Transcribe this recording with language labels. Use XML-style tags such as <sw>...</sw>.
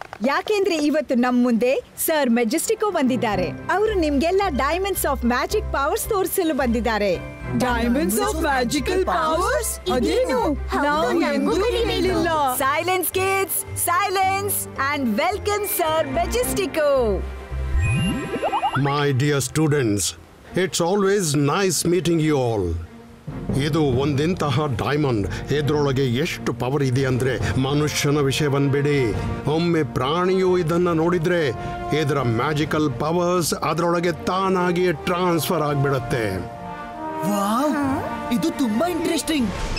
<kn>ಯಾಕೆಂದ್ರೆ ಇವತ್ತು ನಮ್ ಮುಂದೆ ಸರ್ ಮೆಜೆಸ್ಟಿಕೋ ಬಂದಿದ್ದಾರೆ. ಅವರು ನಿಮ್ಗೆಲ್ಲ</kn> <en>diamonds of magic powers</en> <kn>ತೋರಿಸಲು ಬಂದಿದ್ದಾರೆ.</kn> <en>Diamonds of magical powers?</en> <kn>ಅದೇನು? ನಾವು ಎಂದೂ ಕೇಳಿಲ್ಲ.</kn> <en>Silence kids, silence and welcome sir Majestico. My dear students, it's always nice meeting you all.</en> <kn>ಇದು ಒಂದಿಂತಹ ಡೈಮಂಡ್. ಇದ್ರೊಳಗೆ ಎಷ್ಟು ಪವರ್ ಇದೆ ಅಂದ್ರೆ ಮನುಷ್ಯನ ವಿಷಯವನ್ನ ಬಿಡಿ, ಒಮ್ಮೆ ಪ್ರಾಣಿಯು ಇದನ್ನ ನೋಡಿದ್ರೆ ಇದರ ಮ್ಯಾಜಿಕಲ್ ಪವರ್ಸ್ ಅದರೊಳಗೆ ತಾನಾಗಿ ಟ್ರಾನ್ಸ್ಫರ್ ಆಗ್ಬಿಡತ್ತೆ. ವಾವ್, ಇದು ತುಂಬಾ ಇಂಟ್ರೆಸ್ಟಿಂಗ್.</kn>